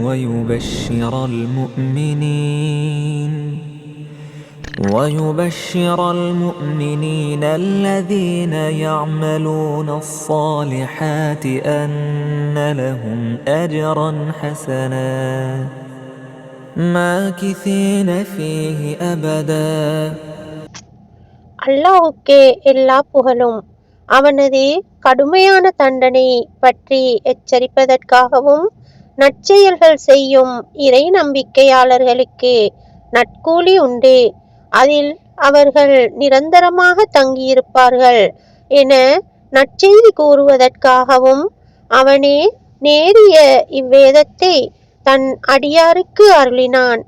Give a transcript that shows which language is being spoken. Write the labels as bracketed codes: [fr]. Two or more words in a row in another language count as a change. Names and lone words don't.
[ar] ويبشر المؤمنين الذين يعملون الصالحات أن لهم أجرا حسنا ماكثين فيه أبدا. [ta] அல்லாஹ்வுக்கே எல்லா புகழும். அவனது கடுமையான தண்டனை பற்றி எச்சரிப்பதற்காகவும் நற்செயல்கள் செய்யும் இறை நம்பிக்கையாளர்களுக்கு நற்கூலி உண்டு, அதில் அவர்கள் நிரந்தரமாக தங்கியிருப்பார்கள் என நற்செய்தி கூறுவதற்காகவும் அவனே நேரிய இவ்வேதத்தை தன் அடியாருக்கு அருளினான்.